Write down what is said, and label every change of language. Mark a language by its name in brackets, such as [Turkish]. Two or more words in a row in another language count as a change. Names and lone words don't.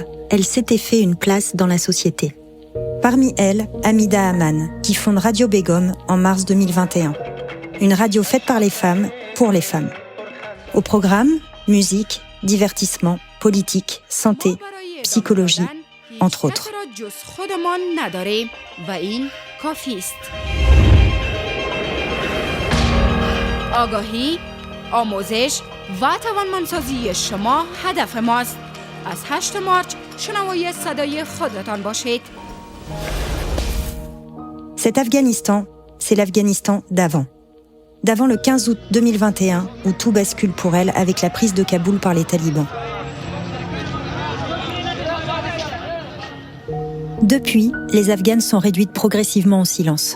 [French] Elles s'étaient fait une place dans la société. Parmi elles, Hamida Aman, qui fonde Radio Begum en mars 2021. Une radio faite par les femmes, pour les femmes. Au programme, musique, divertissement, politique, santé, psychologie, entre autres. [Persian] آگاهی، آموزش و توانمندسازی شما هدف ماست. از 8 مارچ شنوای صدای خودتان باشید. [French] Cet Afghanistan, c'est l'Afghanistan d'avant. D'avant le 15 août 2021, où tout bascule pour elle avec la prise de Kaboul par les talibans. Depuis, les Afghanes sont réduites progressivement au silence.